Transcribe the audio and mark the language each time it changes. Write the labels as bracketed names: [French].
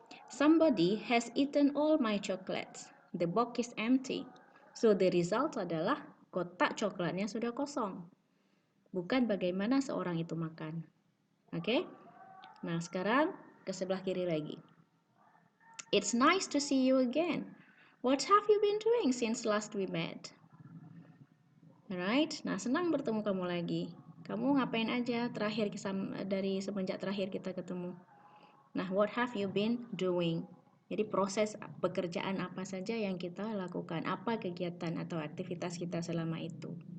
[English] Somebody has eaten all my chocolates. The box is empty. So the result [Indonesian] adalah kotak coklatnya sudah kosong. Bukan bagaimana seorang itu makan. Oke? Nah, sekarang ke sebelah kiri lagi. [English] It's nice to see you again. What have you been doing since last we met? [Indonesian] Alright, nah senang bertemu kamu lagi. Kamu ngapain aja terakhir dari semenjak terakhir kita ketemu? [English] Nah, what have you been doing? [Indonesian] Jadi proses pekerjaan apa saja yang kita lakukan, apa kegiatan atau aktivitas kita selama itu.